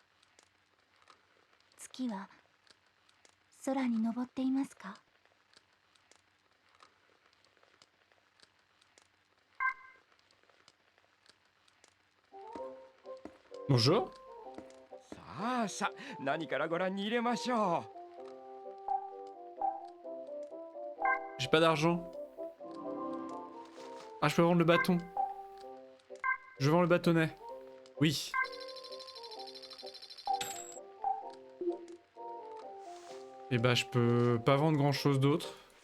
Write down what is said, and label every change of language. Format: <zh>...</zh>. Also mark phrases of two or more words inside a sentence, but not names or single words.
<ja>月は空に昇っていますか？</ja> <fr>Bonjour.</fr> <ja>さあさあ、何からご覧に入れましょ</ja> <fr>J'ai pas d'argent. Ah, je peux vendre le bâton. Je vends le bâtonnet. Oui. Et bah, je peux pas vendre grand chose d'autre.</fr>